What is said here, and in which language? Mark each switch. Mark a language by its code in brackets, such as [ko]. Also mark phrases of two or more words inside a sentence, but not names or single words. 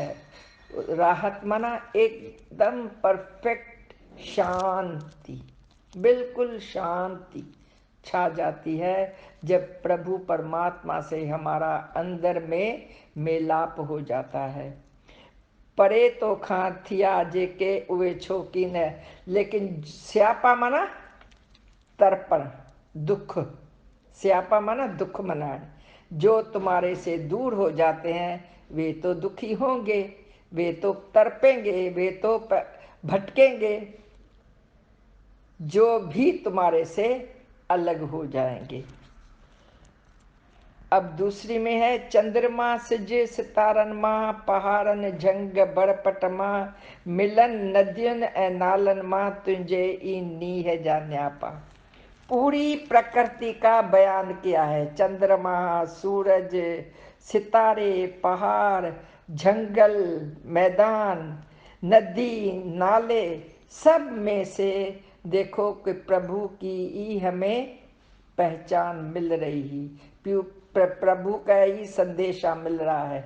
[hi] राहत माना एकदम परफेक्ट शांति, बिल्कुल शांति छा जाती है जब प्रभु परमात्मा से हमारा अंदर में मेलाप हो जाता है। [sd] परे तो खां थिया जेके उवे छोकीन है, [hi] लेकिन स्यापा माना तर्पण, दुख। स्यापा माना दुख मनाना। जो तुम्हारे से दूर हो जाते हैं वे तो दुखी होंगे, वे तो तड़पेंगे, वे तो भटकेंगे। जो भी तुम्हारे से अलग हो जाएंगे। अब दूसरी में है, [sd] चंद्रमा सिजे सितारन मां, पहाड़न झंग बड़पट मां, मिलन नदियुन ए नालन मां, तुझे ई नीह जा न्यापा। [hi] पूरी प्रकृति का बयान किया है। चंद्रमा, सूरज, सितारे, पहाड़, जंगल, मैदान, नदी, नाले, सब में से देखो कि प्रभु की ही हमें पहचान मिल रही है, प्रभु का ही संदेशा मिल रहा है।